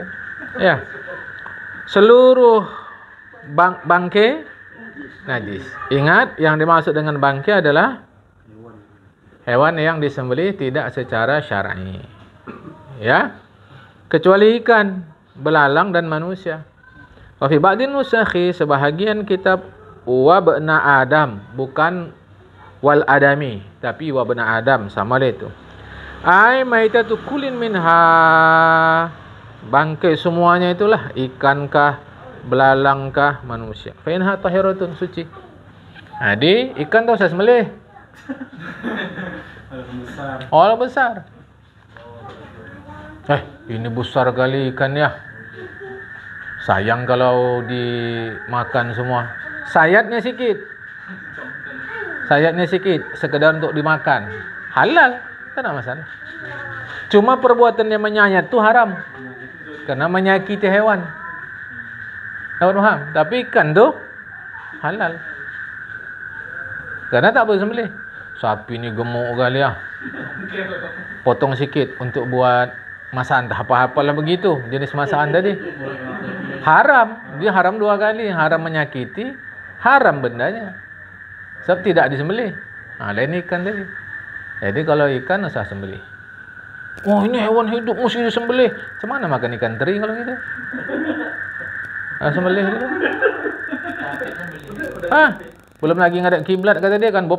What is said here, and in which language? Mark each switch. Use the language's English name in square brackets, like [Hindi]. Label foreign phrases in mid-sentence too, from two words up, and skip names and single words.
[Indonesian] Ya. Seluruh bangkai najis. Ingat, yang dimaksud dengan bangkai adalah hewan yang disembelih tidak secara syar'i. Ya. Kecuali ikan, belalang dan manusia. [Arabic] وفي بعض النسخ, [Indonesian] sebahagian kitab [Arabic] وبني آدم, [Indonesian] bukan [Arabic] والآدمي, [Indonesian] tapi [Arabic] وبني آدم, [Indonesian] sama lah itu. [Arabic] أي ميتة كل منها, [Indonesian] bangkai semuanya itulah, ikan belalang manusia. [Arabic] فإنها طاهرة, suci. [Indonesian] Jadi ikan tu usah sembelih. Oh, besar. Ini besar kali ikan ya. Sayang kalau dimakan semua. Sayatnya sikit, sekedar untuk dimakan. Halal, tak ada masalah. Cuma perbuatan yang menyayat tu haram, karena menyakiti hewan. Dapat paham? Tapi ikan tu halal, karena tak boleh sembelih. Sapi ni gemuk kali ya. Potong sikit untuk buat masakan, tak apa-apalah begitu. Jenis masakan tadi haram. Dia haram dua kali. Haram menyakiti, haram bendanya, sebab tidak disembelih. Lain ikan tadi. Jadi kalau ikan usah sembelih. Wah, ini hewan hidup mesti disembelih. Macam mana makan ikan teri kalau gitu? Sembelih gitu. Belum lagi ngadap kiblat, kata dia kan.